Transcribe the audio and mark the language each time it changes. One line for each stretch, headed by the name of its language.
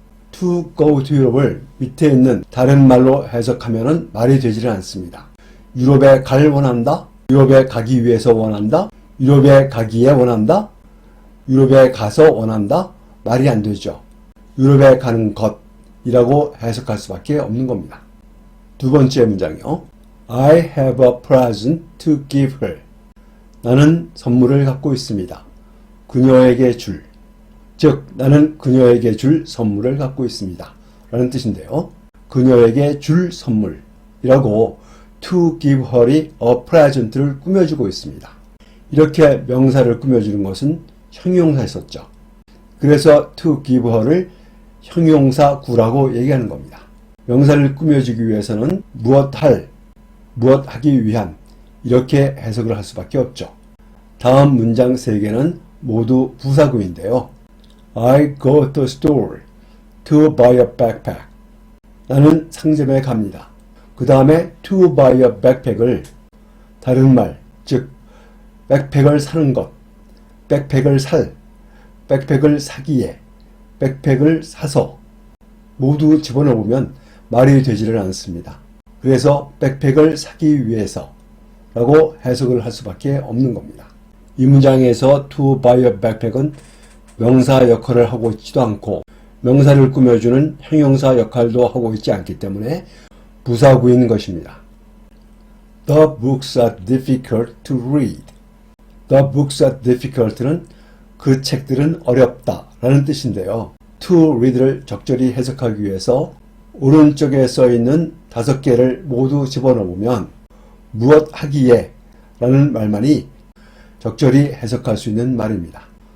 English: to go to Europe
Korean: 을 밑에 있는 다른 말로 해석하면 말이 되지는 않습니다. 유럽에 갈 원한다? 유럽에 가기 위해서 원한다? 유럽에 가기에 원한다? 유럽에 가서 원한다? 말이 안 되죠. 유럽에 가는 것이라고 해석할 수밖에 없는 겁니다. 두 번째 문장이요.
English: I have a present to give her.
Korean: 나는 선물을 갖고 있습니다. 그녀에게 줄. 즉, 나는 그녀에게 줄 선물을 갖고 있습니다. 라는 뜻인데요. 그녀에게 줄 선물이라고
English: to give her
Korean: 이
English: a present
Korean: 를 꾸며주고 있습니다. 이렇게 명사를 꾸며주는 것은 형용사였었죠. 그래서
English: to give her
Korean: 를 형용사 구라고 얘기하는 겁니다. 명사를 꾸며주기 위해서는 무엇 하기 위한 이렇게 해석을 할 수밖에 없죠. 다음 문장 3개는 모두 부사구인데요.
English: I go to the store to buy a backpack.
Korean: 나는 상점에 갑니다. 그 다음에
English: to buy a backpack
Korean: 을 다른 말, 즉 백팩을 사는 것, 백팩을 백팩을 사기에, 백팩을 사서 모두 집어넣으면 말이 되지를 않습니다. 그래서 백팩을 사기 위해서 라고 해석을 할 수밖에 없는 겁니다. 이 문장에서
English: to buy a backpack
Korean: 은 명사 역할을 하고 있지도 않고 명사를 꾸며주는 형용사 역할도 하고 있지 않기 때문에 부사구인 것입니다.
English: The books are difficult to read. The books are difficult
Korean: 는 그 책들은 어렵다 라는 뜻인데요.
English: to read
Korean: 를 적절히 해석하기 위해서 오른쪽에 써있는 5개를 모두 집어넣으면 무엇 하기에 라는 말만이 적절히 해석할 수 있는 말입니다.